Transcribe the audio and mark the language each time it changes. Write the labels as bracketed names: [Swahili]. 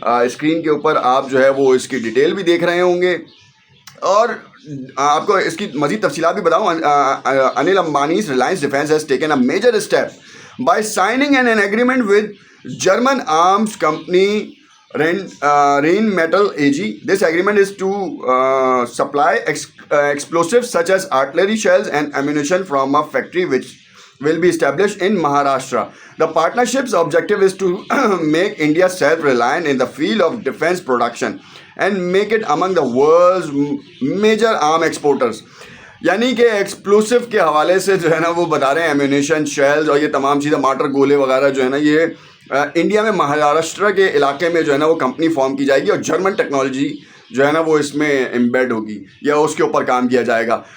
[Hindi] Screen के ऊपर आप जो है वो इसकी डिटेल भी देख रहे होंगे, और आपको इसकी मज़ीद तफसीलात भी बताऊँ। [English] Anil Ambani Reliance defence has taken a major step by signing an agreement with German arms company Rheinmetall AG. This agreement is to supply explosives such as artillery shells and ammunition from a factory which will be established in Maharashtra. The partnership's objective is to make India self-reliant in the field of defense production and make it among the world's major arm exporters. [Hindi] यानी कि explosive के हवाले से जो है ना वो बता रहे हैं, एम्यूनेशन, शेल्स और ये तमाम चीज़ें, मार्टर गोले वगैरह जो है ना, ये इंडिया में महाराष्ट्र के इलाके में जो है ना वो कंपनी फॉर्म की जाएगी, और जर्मन टेक्नोलॉजी जो है ना वो इसमें एम्बेड होगी या उसके ऊपर काम किया जाएगा।